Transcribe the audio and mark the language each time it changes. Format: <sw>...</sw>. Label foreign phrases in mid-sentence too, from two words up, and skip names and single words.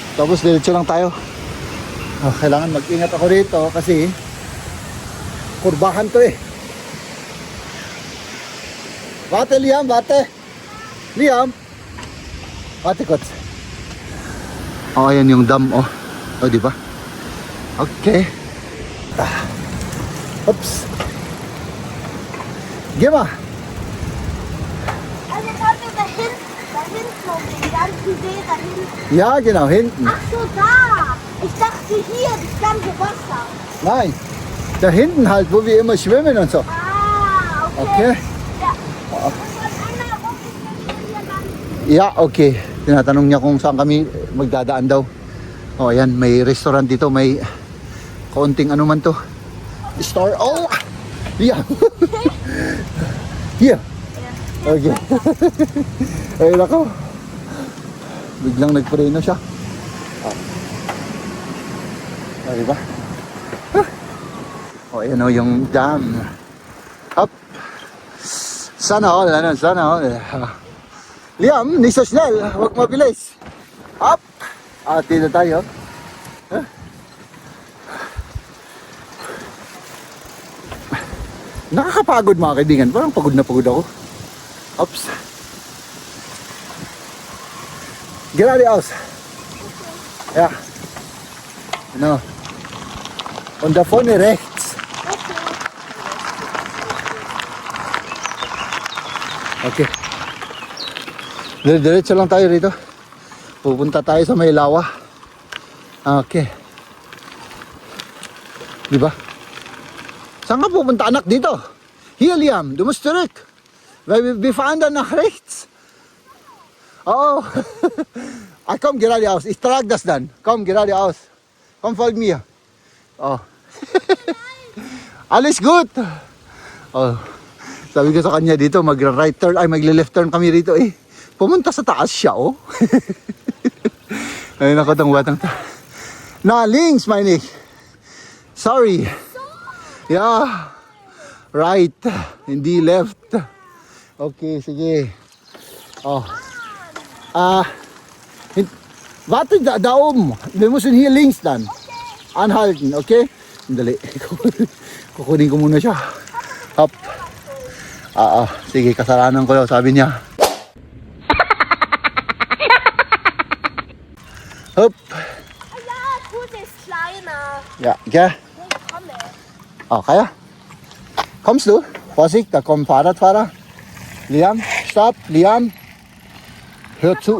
<tl>Tapos diretso lang tayo. Oh, kailangan mag-ingat ako rito kasi kurbahan to eh. Bate, Liam, bate. Liam. Bate, kots. Oh, ayan yung dam, oh. Oh, diba? Okay. Ah. Oops.</tl> <de>Geh mal. Also wollen wir da hinten um den ganzen See da hinten. Ja, genau, hinten. Ach so, da. Ich dachte hier, das ganze Wasser. Nein, da hinten halt, wo wir immer schwimmen und so. Ah, Okay? okay. Ja. Und von einer Runde hier lang. Ja, okay.</de> <tl>Tinatanong niya kung saan kami magdadaan daw. Oh, ayan, may restaurant dito, may kaunting ano man to.</tl> <en>Store. Oh! Yeah. Here.</en> <tl>Okay. Ay, nako. Biglang nagpreno siya. Oh, diba? Oh, ayan o yung dam. Up. Sana all, ano, sana all. Liam,</tl> <de>nicht so schnell.</de> <tl>Huwag mabilis. Up. Ah, dito tayo. Huh? Nakakapagod mga kaibigan. Parang pagod na pagod ako. Oops.</tl> <de>Geradeaus. Ja. Genau. Und da vorne rechts. Okay.</de> <tl>Diretso lang tayo rito. Pupunta tayo sa may lawa. Okay. Diba? Saan ka pupunta anak dito?</tl> <de>Hier Liam, du musst zurück. Weil wir fahren dann nach rechts. Oh. Ah, komm geradeaus. Ich trage das dann. Komm geradeaus. Komm, folg mir. Oh. Alles gut.</de> <tl>Oh. Sabi ko sa kanya dito, mag-</tl> <en>right turn,</en> <tl>ay magle-left turn kami rito eh. Pumunta sa taas siya, oh. Ay, naku, tong batang ta.</tl> <de>Na, links, meine ich. Sorry.</de> <en>Yeah. Right.</en> <tl>Hindi left. Okay, sige.</tl> <de>Oh. Warte, da oben. Wir müssen hier links dann. Anhalten,</de> <tl>okay? Dali. Kukunin ko muna siya. Hop. Sige, kasalanan ko daw, sabi niya. Hop.</tl> <de>Ja, gut, ist kleiner. Ja, ja. Ich komme. Oh, kaya? Kommst du? Vorsicht, da kommt ein Fahrradfahrer. Liam, stopp, Liam. Hör zu.</de>